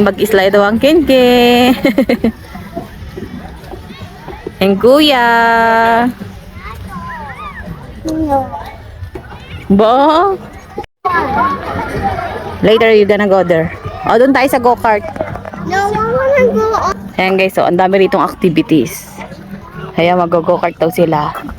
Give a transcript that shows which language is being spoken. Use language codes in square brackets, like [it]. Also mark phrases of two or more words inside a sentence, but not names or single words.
[tl] Mag-slide daw ang Ken. Ang kuya. Bo? [en] Later you gonna go there. [tl] O, doon tayo sa go-kart. [en] No, I wanna go. [tl] Ayan guys, so ang dami ritong activities. Ayan, mag-go-kart daw sila.